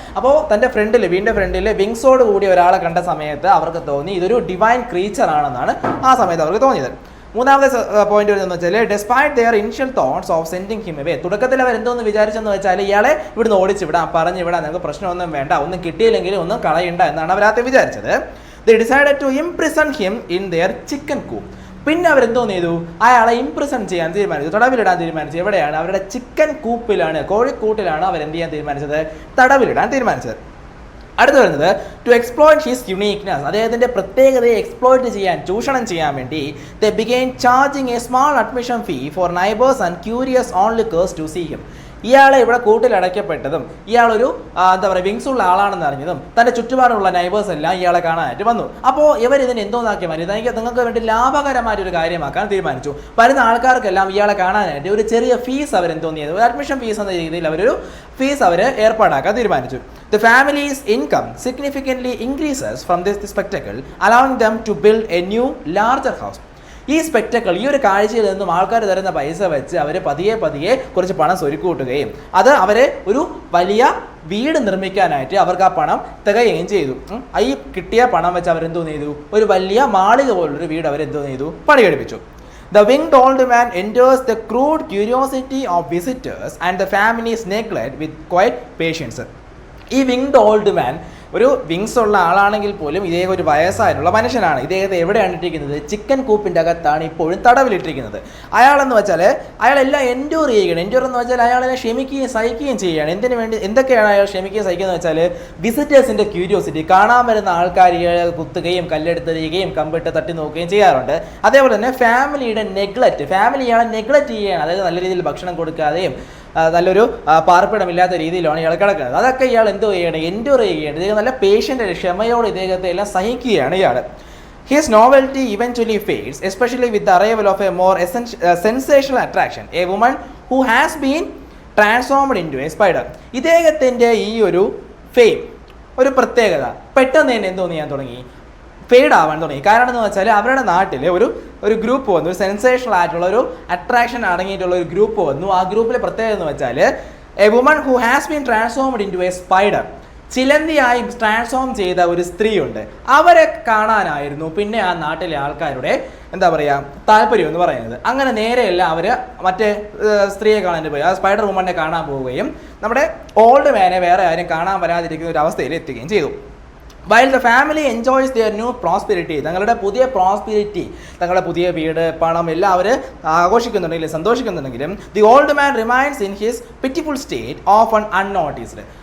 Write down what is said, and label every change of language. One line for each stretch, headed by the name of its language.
Malayalam: അപ്പോൾ തൻ്റെ വീടിൻ്റെ ഫ്രണ്ടിൽ വിങ്സോട് കൂടി ഒരാളെ കണ്ട സമയത്ത് അവർക്ക് തോന്നി ഇതൊരു ഡിവൈൻ ക്രീച്ചർ ആണെന്നാണ് ആ സമയത്ത് അവർക്ക് തോന്നിയത്. മൂന്നാമത്തെ പോയിന്റ് വരുന്നതെന്ന് വെച്ചാൽ,
English: Despite their initial thoughts of sending him away.
Malayalam: തുടക്കത്തിൽ അവർ എന്തോന്ന് വിചാരിച്ചെന്ന് വെച്ചാൽ, ഇയാളെ ഇവിടുന്ന് ഓടിച്ചിവിടാം, പറഞ്ഞിവിടാം, നിങ്ങൾക്ക് പ്രശ്നമൊന്നും വേണ്ട, ഒന്നും കിട്ടിയില്ലെങ്കിലും ഒന്നും കളയണ്ട എന്നാണ് അവരാദ്യം വിചാരിച്ചത്.
English: They decided to imprison him in their chicken coop.
Malayalam: പിന്നെ അവരെന്തോന്ന് ചെയ്തു? അയാളെ ഇംപ്രിസൺ ചെയ്യാൻ തീരുമാനിച്ചു, തടവിലിടാൻ തീരുമാനിച്ചു. എവിടെയാണ്? അവരുടെ ചിക്കൻ കൂപ്പിലാണ്, കോഴിക്കൂട്ടിലാണ് അവരെന്ത് ചെയ്യാൻ തീരുമാനിച്ചത്? തടവിലിടാൻ തീരുമാനിച്ചത്. അടുത്ത് വരുന്നത്,
English: to exploit his uniqueness,
Malayalam: അദ്ദേഹത്തിൻ്റെ പ്രത്യേകതയെ എക്സ്പ്ലോയിറ്റ് ചെയ്യാൻ, ചൂഷണം ചെയ്യാൻ വേണ്ടി,
English: They began charging a small admission fee for neighbours and curious onlookers to see him.
Malayalam: ഇയാളെ ഇവിടെ കൂട്ടിൽ അടയ്ക്കപ്പെട്ടതും ഇയാളൊരു എന്താ പറയുക വിങ്സ് ഉള്ള ആളാണെന്ന് അറിഞ്ഞതും തൻ്റെ ചുറ്റുപാടുള്ള നൈബേഴ്സ് എല്ലാം ഇയാളെ കാണാനായിട്ട് വന്നു. അപ്പോൾ ഇവർ ഇതിന് എന്തോന്നാക്കി മാറ്റി, നിങ്ങൾക്ക് വേണ്ടി ലാഭകരമായിട്ടൊരു കാര്യമാക്കാൻ തീരുമാനിച്ചു. വരുന്ന ആൾക്കാർക്കെല്ലാം ഇയാളെ കാണാനായിട്ട് ഒരു ചെറിയ ഫീസ് അവരെന്തോന്ന് ചെയ്തു, ഒരു അഡ്മിഷൻ ഫീസ് എന്ന രീതിയിൽ അവരൊരു ഫീസ് അവർ ഏർപ്പാടാക്കാൻ തീരുമാനിച്ചു.
English: The family's income significantly increases from this spectacle, allowing them to build a new larger house.
Malayalam: ഈ സ്പെക്ടക്കിൾ, ഈ ഒരു കാഴ്ചയിൽ നിന്നും ആൾക്കാർ തരുന്ന പൈസ വെച്ച് അവർ പതിയെ കുറച്ച് പണം സ്വരുക്കൂട്ടുകയും അത് അവരെ ഒരു വലിയ വീട് നിർമ്മിക്കാനായിട്ട് അവർക്ക് ആ പണം തികയുകയും ചെയ്തു. ഈ കിട്ടിയ പണം വെച്ച് അവരെന്തോന്ന് ചെയ്തു? ഒരു വലിയ മാളിക പോലുള്ളൊരു വീട് അവരെന്തോന്ന് ചെയ്തു? പണികഴിപ്പിച്ചു.
English: The winged old man enters the crude curiosity of visitors and the family's neglect with quiet patience.
Malayalam: ഈ വിങ്ഡ് ഓൾഡ് മാൻ ഒരു വിങ്സ് ഉള്ള ആളാണെങ്കിൽ പോലും ഇദ്ദേഹം ഒരു വയസ്സായിട്ടുള്ള മനുഷ്യനാണ്. ഇദ്ദേഹത്തെ എവിടെയാണ് ഇട്ടിരിക്കുന്നത്? ചിക്കൻ കൂപ്പിൻ്റെ അകത്താണ് ഇപ്പോഴും തടവിലിട്ടിരിക്കുന്നത്. അയാളെന്ന് വെച്ചാൽ അയാളെല്ലാം എൻഡ്യൂർ ചെയ്യുകയാണ്. എൻഡ്യൂർ എന്ന് വെച്ചാൽ അയാളെല്ലാം ക്ഷമിക്കുകയും സഹിക്കുകയും ചെയ്യുകയാണ്. എന്തിനു വേണ്ടി? എന്തൊക്കെയാണ് അയാൾ ക്ഷമിക്കുകയും സഹിക്കുകയെന്ന് വെച്ചാൽ, വിസിറ്റേഴ്സിൻ്റെ ക്യൂരിയോസിറ്റി, കാണാൻ വരുന്ന ആൾക്കാർ ഇയാളെ കുത്തുകയും കല്ലെടുത്തെറിയുകയും കമ്പിട്ട് തട്ടി നോക്കുകയും ചെയ്യാറുണ്ട്. അതേപോലെ തന്നെ ഫാമിലിയുടെ നെഗ്ലക്റ്റ്, ഫാമിലി ഇയാളെ നെഗ്ലക്റ്റ് ചെയ്യുകയാണ്. അതായത് നല്ല രീതിയിൽ ഭക്ഷണം കൊടുക്കാതെയും നല്ലൊരു പാർപ്പിടമില്ലാത്ത രീതിയിലാണ് ഇയാൾ കിടക്കുന്നത്. അതൊക്കെ ഇയാൾ എന്തോ ചെയ്യണം? എൻഡ്യൂർ ചെയ്യുകയാണ്. ഇദ്ദേഹം നല്ല പേഷ്യൻ്റ്, ക്ഷമയോട് ഇദ്ദേഹത്തെ എല്ലാം സഹിക്കുകയാണ് ഇയാൾ.
English: His novelty eventually fades, especially with the arrival of a more sensational attraction, a woman who has been transformed into a spider.
Malayalam: ഇദ്ദേഹത്തിൻ്റെ ഈ ഒരു ഫെയിം, ഒരു പ്രത്യേകത പെട്ടെന്ന് തന്നെ എന്തോ ചെയ്യാൻ തുടങ്ങി? ഫെയ്ഡ് ആവാൻ തുടങ്ങി. കാരണം എന്ന് വെച്ചാൽ അവരുടെ നാട്ടിൽ ഒരു ഗ്രൂപ്പ് വന്നു, ഒരു സെൻസേഷണൽ ആയിട്ടുള്ള ഒരു അട്രാക്ഷൻ അടങ്ങിയിട്ടുള്ള ഒരു ഗ്രൂപ്പ് വന്നു. ആ ഗ്രൂപ്പിലെ പ്രത്യേകത എന്ന് വെച്ചാൽ
English: a woman who has been transformed into a spider,
Malayalam: ചിലന്തിയായി transform ചെയ്ത ഒരു സ്ത്രീയുണ്ട്. അവരെ കാണാനായിരുന്നു പിന്നെ ആ നാട്ടിലെ ആൾക്കാരുടെ എന്താ പറയുക താല്പര്യം എന്ന് പറയുന്നത്. അങ്ങനെ നേരെയല്ല അവർ മറ്റേ സ്ത്രീയെ കാണാൻ പോയി, ആ സ്പൈഡർ വുമണിനെ കാണാൻ പോവുകയും നമ്മുടെ ഓൾഡ് മാനെ വേറെ ആരും കാണാൻ വരാതിരിക്കുന്ന ഒരു അവസ്ഥയിൽ എത്തുകയും ചെയ്തു.
English: While the family enjoys their new prosperity,
Malayalam: തങ്ങളുടെ പുതിയ പ്രോസ്പിരിറ്റി, തങ്ങളുടെ പുതിയ വീട്, പണം എല്ലാം അവർ ആഘോഷിക്കുന്നുണ്ടെങ്കിലും സന്തോഷിക്കുന്നുണ്ടെങ്കിലും
English: the old man remains in his pitiful state, often unnoticed.